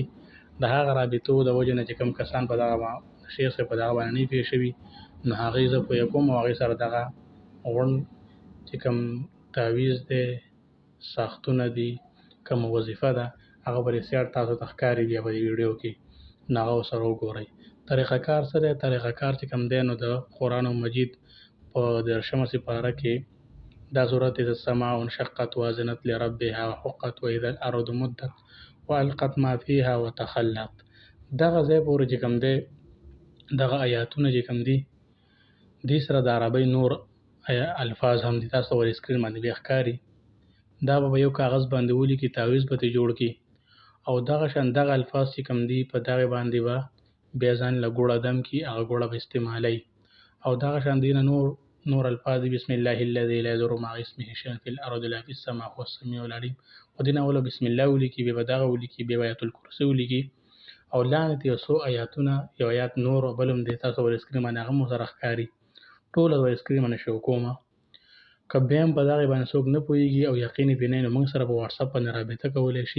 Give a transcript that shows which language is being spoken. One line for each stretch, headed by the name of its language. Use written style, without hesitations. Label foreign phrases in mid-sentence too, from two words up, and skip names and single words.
Pashto: د هغه رابطو د وجې نه چې کوم کسان په دغه شیخ صاحب په دغه باندې نه پوه شوي، نو هغې زه پوه کوم او هغې سره دغه غونډ چې کوم تعویض دی، ساختونه دي، کومه وظیفه ده، هغه به رسیات تاسو ته ښکاري بیا په دې ویډیو کې، نو هغه ورسره وګورئ. طریقه کار څه دی؟ طریقه کار چې کوم دی نو د قرآن مجید په 13مه سپاره کې دا صورت
Arabic: اذا السماء انشقت وأذنت لربها وحقت وإذا الأرض مدت وألقت ما فيها وتخلت.
Pashto: دغه ځای پورې چې کوم دی، دغه آیاتونه چې کوم دي، دې سره د عربۍ نور الفاظ هم دي، تاسو ته ور سکرین باندې بیا ښکاري. دا به یو کاغذ باندې ولیکي، تعویض به ترې جوړ کړي، او دغه شان دغه الفاظ چې کوم دي په دغه باندې به بیا ځان له ګوړه دم کړي، هغه ګوړه به استعمالوي. او دغه شان دي نه نور الفاظ دي،
Arabic: بسم الله الذي لا يضر مع اسمه شيء في الارض ولا في السماء هو السميع العليم.
Pashto: خو دې نه اوله بسم الله ولیکي، بیا به دغه ولیکي، بیا به آیت الکرسي ولیکي، او لاندې یو څو آیاتونه، یو آیات نور او بل هم دی، تاسو ور سکرین باندې هغه هم ورسره ښکاري. ټوله ور سکرین باندې شو کومه. که بیا هم په دغې باندې څوک نه پوهېږي او یقین یې پرې نه وي، نو موږ سره په واتساپ باندې رابطه کولی شي.